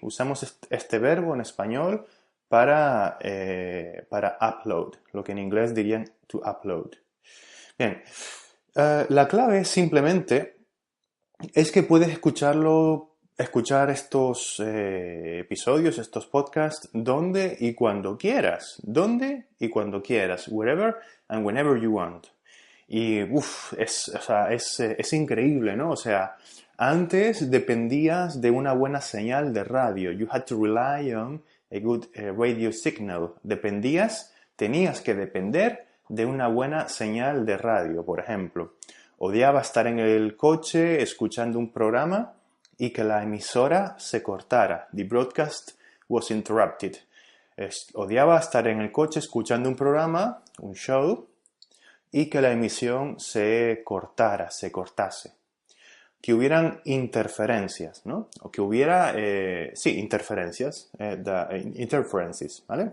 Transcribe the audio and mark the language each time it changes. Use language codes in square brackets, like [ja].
[es] Usamos este verbo en español para upload, lo que en inglés dirían to upload. Bien, la clave simplemente es que puedes escuchar estos episodios, estos podcasts, donde y cuando quieras. Donde y cuando quieras. [en] Wherever and whenever you want. [es] Y es increíble, ¿no? O sea, antes dependías de una buena señal de radio. [en] You had to rely on a good radio signal. [es] Tenías que depender de una buena señal de radio, por ejemplo. Odiaba estar en el coche escuchando un programa y que la emisora se cortara. [en] The broadcast was interrupted. [es] Odiaba estar en el coche escuchando un programa, un show, y que la emisión se cortase. Que hubieran interferencias, ¿no? O que hubiera, interferencias, interferences, ¿vale?